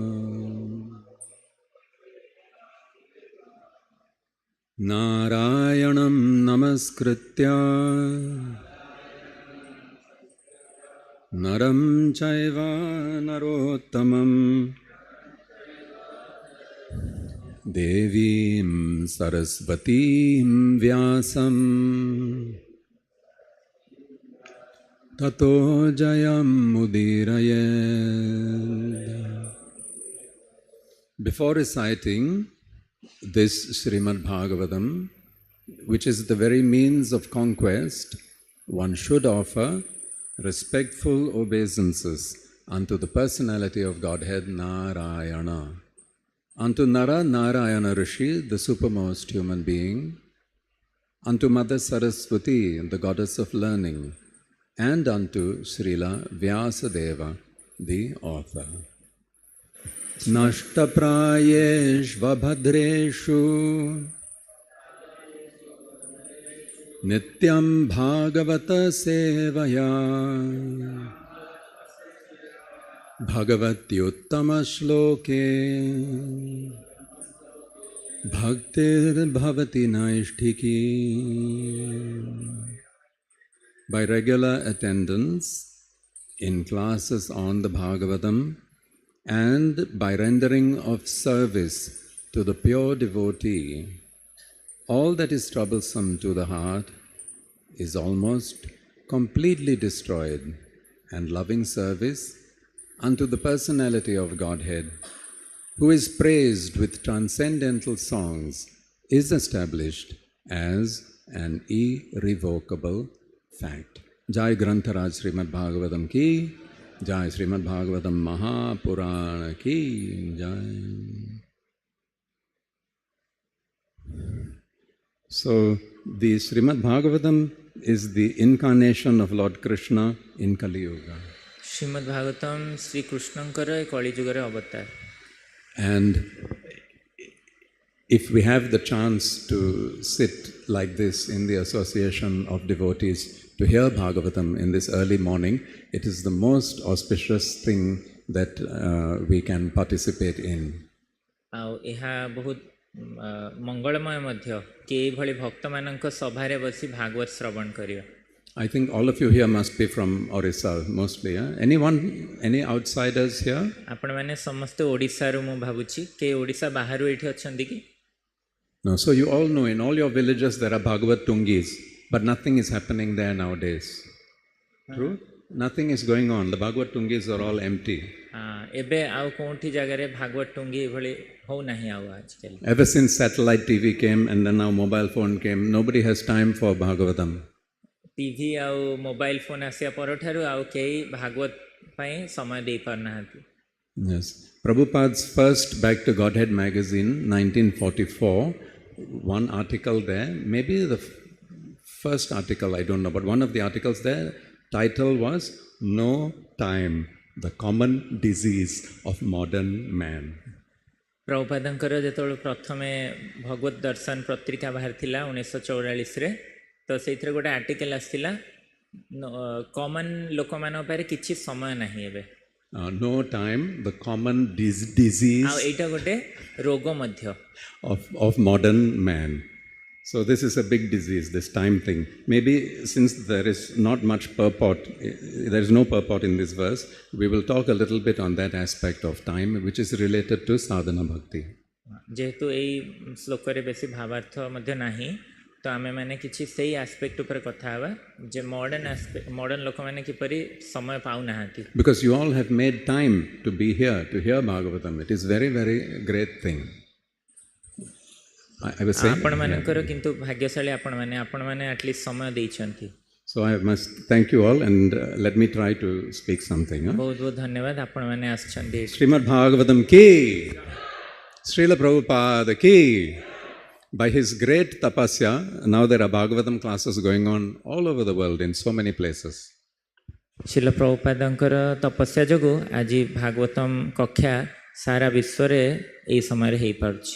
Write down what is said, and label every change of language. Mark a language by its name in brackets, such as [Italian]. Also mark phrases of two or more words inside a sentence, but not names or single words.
[Sanskrit] नारायणं नमस्कृत्य नरं चैव नरोत्तमम् देवीं सरस्वतीं व्यासं ततो जयम् मुदीरयेत्. [English] Before reciting this Srimad Bhagavatam, which is the very means of conquest, one should offer respectful obeisances unto the personality of Godhead Narayana, unto Nara Narayana Rishi, the supermost human being, unto Mother Saraswati, the goddess of learning, and unto Srila Vyasadeva, the author. [Sanskrit] नष्टप्रायेष्व भद्रेषु नित्यं भागवत सेवया भगवत्युत्तम श्लोके भक्तिर् भवति नैष्ठिकी. [English] By regular attendance in classes on the Bhagavatam and by rendering of service to the pure devotee, all that is troublesome to the heart is almost completely destroyed, and loving service unto the personality of Godhead, who is praised with transcendental songs, is established as an irrevocable fact. [Hindi] जय ग्रंथराज श्रीमद् भागवतम् की जय, श्रीमद् भागवतम् महापुराण की जय, Srimad Bhagavatam Mahapurana ki Jai. [English] So, the Srimad Bhagavatam is the incarnation of Lord Krishna in Kali Yuga. [Odia] ଶ୍ରୀମଦ୍ ଭାଗବତମ୍ ଶ୍ରୀକୃଷ୍ଣଙ୍କର ଏ କଳିଯୁଗର ଅବତାର। [English] And if we have the chance to sit like this in the association of devotees to hear Bhagavatam in this early morning, it is the most auspicious thing that we can participate in. [Odia] ଆଉ ଏହା ବହୁତ ମଙ୍ଗଳମୟ ମଧ୍ୟ କି ଏଇଭଳି ଭକ୍ତମାନଙ୍କ ସଭାରେ ବସି ଭାଗବତ ଶ୍ରବଣ କରିବା। [English] I think all of you here must be from Orissa, mostly. Any outsiders here? [Odia] ଆପଣମାନେ ସମସ୍ତେ ଓଡ଼ିଶାରୁ ମୁଁ ଭାବୁଛି, କିଏ ଓଡ଼ିଶା ବାହାରୁ ଏଇଠି ଅଛନ୍ତି କି? [English] No, so you all know in all your villages there are Bhagavat Tungis, but nothing is happening there nowadays. True? Nothing is going on. The Bhagavat Tungis are all empty. [Odia] ଏବେ ଆଉ କୋଉଠି ଜାଗାରେ ଭାଗବତ ଟୁଙ୍ଗି ଏଭଳି ହଉନାହିଁ ଆଉ ଆଜିକାଲି। [English] Ever since satellite TV came and then now mobile phone came, nobody has time for Bhagavatam. [Odia] ଟିଭି ଆଉ ମୋବାଇଲ ଫୋନ୍ ଆସିବା ପରଠାରୁ ଆଉ କେହି ଭାଗବତ ପାଇଁ ସମୟ ଦେଇପାରୁନାହାନ୍ତି। [English] Yes. Prabhupada's first Back to Godhead magazine, 1944, one article there, maybe the first article, I don't know, but one of the articles there, title was No Time the common disease of modern man. [Odia] प्रभुपादଙ୍କର ଯେତେବେଳେ ପ୍ରଥମେ ଭଗବତ ଦର୍ଶନ ପତ୍ରିକା ବାହାରିଥିଲା 1944ରେ, ତ ସେଇଥିରେ ଗୋଟେ ଆର୍ଟିକଲ ଆସିଥିଲା କମନ ଲୋକମାନଙ୍କ ପାଖରେ କିଛି ସମୟ ନାହିଁ ଏବେ, [English] No time, the common disease [Odia] ଆଉ ଏଇଟା ଗୋଟେ ରୋଗ ମଧ୍ୟ [English] of modern man. So this is a big disease, this time thing. Maybe since there is not much purport, there is no purport in this verse, we will talk a little bit on that aspect of time, which is related to [Sanskrit] साधन भक्ति. [Odia] ଯେହେତୁ ଏଇ ଶ୍ଲୋକରେ ବେଶୀ ଭାବାର୍ଥ ମଧ୍ୟ ନାହିଁ, ତ ଆମେମାନେ କିଛି ସେଇ ଆସ୍ପେକ୍ଟ ଉପରେ କଥା ହେବା ଯେ ମଡ଼ର୍ଣ୍ଣ ଲୋକମାନେ କିପରି ସମୟ ପାଉନାହାନ୍ତି. [English] Because you all have made time to be here, to hear Bhagavatam. It is very, very great thing. I was saying. [Odia] ଆପଣମାନଙ୍କର କିନ୍ତୁ ଭାଗ୍ୟଶାଳୀ ଆପଣମାନେ [English] at least [Odia] ସମୟ ଦେଇଛନ୍ତି. [English] So I must thank you all and let me try to speak something. [Odia] ବହୁତ ବହୁତ ଧନ୍ୟବାଦ ଆପଣମାନେ ଆସିଛନ୍ତି. [Hindi] श्रीमद् भागवतम् की, श्रील प्रभुपाद की. [English] By his great tapasya, now there are Bhagavatam classes going on all over the world in so many places. [Odia] ଶ୍ରୀଲ ପ୍ରଭୁପାଦଙ୍କର ତପସ୍ୟା ଯୋଗୁଁ ଆଜି ଭାଗବତମ କକ୍ଷା ସାରା ବିଶ୍ୱରେ ଏହି ସମୟରେ ହେଇପାରୁଛି.